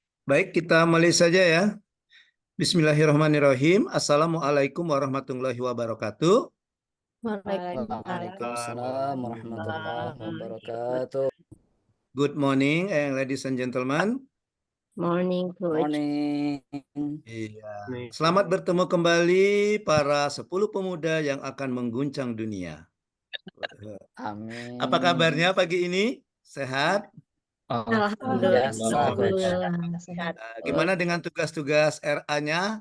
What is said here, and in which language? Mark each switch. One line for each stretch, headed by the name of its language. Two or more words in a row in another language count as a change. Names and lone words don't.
Indonesian: Baik, kita mulai saja ya.
Arabic: بسم الله الرحمن الرحيم. السلام عليكم ورحمة الله وبركاته. وعليكم السلام ورحمة الله وبركاته.
English: Good morning, ladies and gentlemen. Morning, Coach. Morning.
Indonesian: Iya. Selamat bertemu kembali para 10 pemuda yang akan mengguncang dunia. Amin. Apa kabarnya pagi ini? Sehat? Biasa, Coach. Sehat. Gimana dengan tugas-tugas RA-nya?